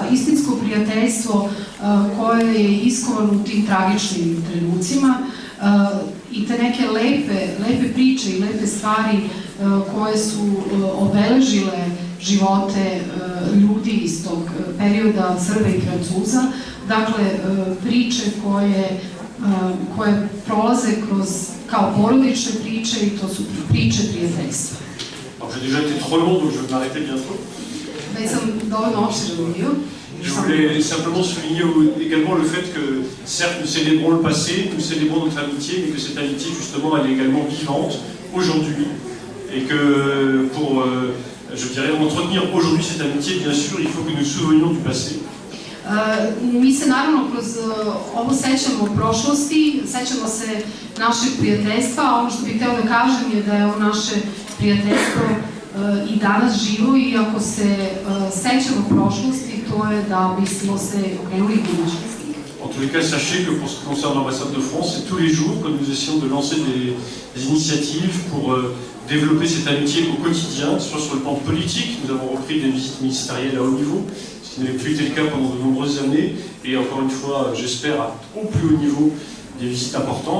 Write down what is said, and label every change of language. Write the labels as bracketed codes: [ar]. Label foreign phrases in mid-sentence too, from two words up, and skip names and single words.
[sr] istinsko prijateljstvo koje je iskovano u tim tragičnim trenucima i te neke lepe priče i lepe stvari koje su obeležile živote ljudi iz tog perioda, Srba i Francuza, dakle priče koje prolaze kao porodične priče i to su priče prijateljstva. [fr] J'ai déjà été trop long, donc je vais m'arrêter bientôt. [sr] Već sam dovoljno opširan bio. [fr] Je voulais simplement souligner également le fait que, certes, nous célébrons le passé, nous célébrons notre amitié, mais que cette amitié, justement, elle est également vivante aujourd'hui. Et que pour, je dirais, entretenir aujourd'hui cette amitié, bien sûr, il faut que nous nous souvenions du passé. [sr] Mi se naravno kroz ovo sećamo prošlosti, sećamo se našeg prijateljstva, a ono što bih htjela da kažem je da je ovo naše prijateljstvo i danas živo i ako se sećamo prošlosti, to je da bismo se okrenuli budućnosti. [fr] En tous les cas, sachez que pour ce qui concerne l'ambassade de France, c'est tous les jours que nous essayons de lancer des initiatives pour développer cette amitié au quotidien, que ce soit sur le plan politique. Nous avons repris des visites ministérielles à haut niveau, ce qui n'avait plus été le cas pendant de nombreuses années, et encore une fois, j'espère, au plus haut niveau, des visites importantes.